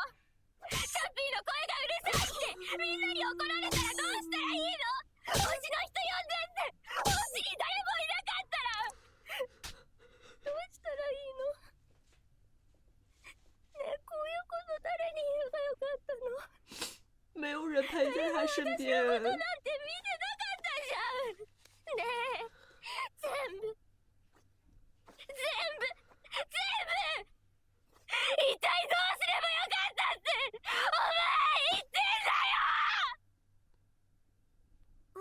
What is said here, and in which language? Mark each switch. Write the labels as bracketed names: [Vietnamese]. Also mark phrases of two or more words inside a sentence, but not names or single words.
[Japanese] チャッピーの声がうるさいってみんなに怒られたらどうしたらいいの？お家の人呼んでってお家に誰もいなかったらどうしたらいいの？ねえ、こういうこと誰に言えばよかったの？ [Chinese] 没有人陪在他身边。 [Japanese] 私のことなんて見てなかったじゃん。ねえ、全部一体どうすればよかったってお前言ってんだよ。